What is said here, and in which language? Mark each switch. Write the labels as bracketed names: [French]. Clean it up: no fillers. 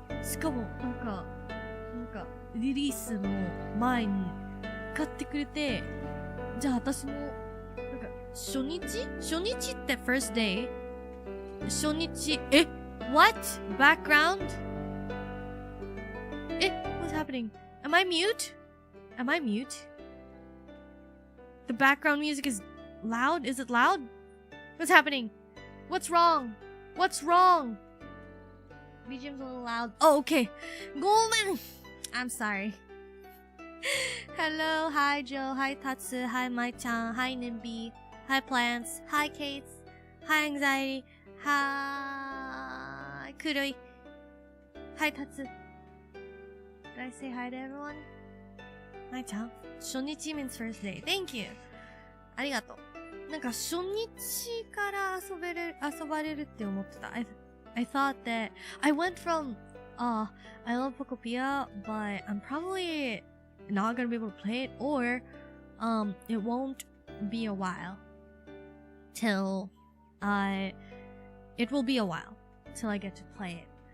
[Japanese] しかもなんかリリースの前に買ってくれて、じゃあ私も初日って [English] first day [Japanese] 初日 [English] what background what's happening? Am I mute? The background music is loud? Is it loud? What's happening? What's wrong? BGM's a little loud. Oh, okay. Golden! I'm sorry. Hello, hi Joe, hi Tatsu, hi Mai-chan, hi Nimby, hi Plants, hi Kates, hi Anxiety, hi Kuroi, hi Tatsu. Did I say hi to everyone? Mai-chan? 初日 means first day. Thank you. [Japanese] ありがとう。なんか初日から遊ばれるって思ってた。 [English] I thought that I went from I love Pokopia, but I'm probably not gonna be able to play it, or it won't be a while till it will be a while till I get to play it.